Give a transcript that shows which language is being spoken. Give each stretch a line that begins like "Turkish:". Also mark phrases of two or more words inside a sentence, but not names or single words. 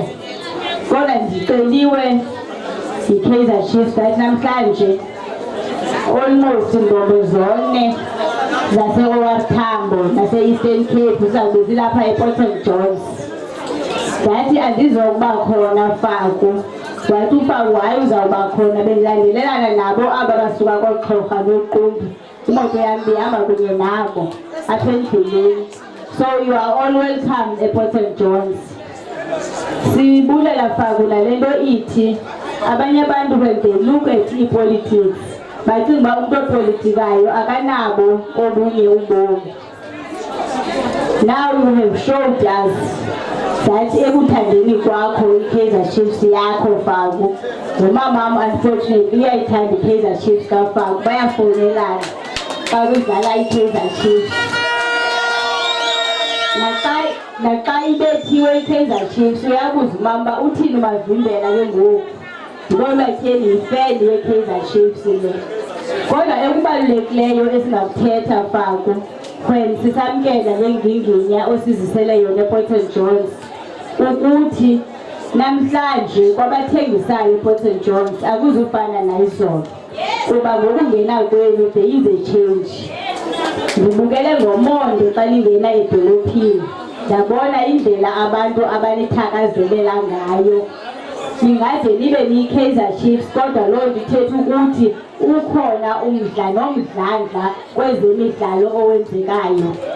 Xhosa: Kodwa ndiceliwe yi-Kaizer Chiefs that namhlanje almost ingombe zone zase-OR Tambo nase-Eastern Cape zizawube zilapha ePort St Johns. Ndathi andizokuba khona Faku. Wathi uFaku hayi uzawuba khona, bendilandelelana nabo aba basuka koXhorha noQumbu. Imoto yam ihamba kunye nabo apha endleleni.
English: So you are all welcome
Xhosa: ePort St Johns. Sibulela Faku nale nto ithi abanye abantu
English: when they look at
Xhosa: i-politics bacinga uba umntu opolitikayo akanabo obunye ubomi.
English: Now you have showed us that
Xhosa: ekuthandeni kwakho i-Kaizer Chiefs yakho Faku. Nomamam unfortunately uyayithanda i-Kaizer Chiefs kaFaku, bayafowunelana xa kudlala i-Kaizer Chiefs. Naxa ibethiwe i-Kaizer Chiefs uyabuza umama uthini umavimbela ke ngoku. Ngoba tyheli yifeni ye-Kaizer Chiefs le. Kodwa ekubalulekileyo esingakuthetha Faku when sisamkela le nginginya osizisele yona ePort St Johns ukuthi namhlanje kwabathengisayo ePort St Johns akuzufana nayizolo. Kuba ngokungena kwenu
English: there is a change.
Xhosa: Ngibukele ngomonde xa ningena edolophini ndabona indlela abantu abanithakazelela ngayo. Ningaze nibe niyi-Kaizer Chiefs kodwa loo nto ithetha ukuthi ukhona umdla nomdlandla kwezemidlalo owenzekayo.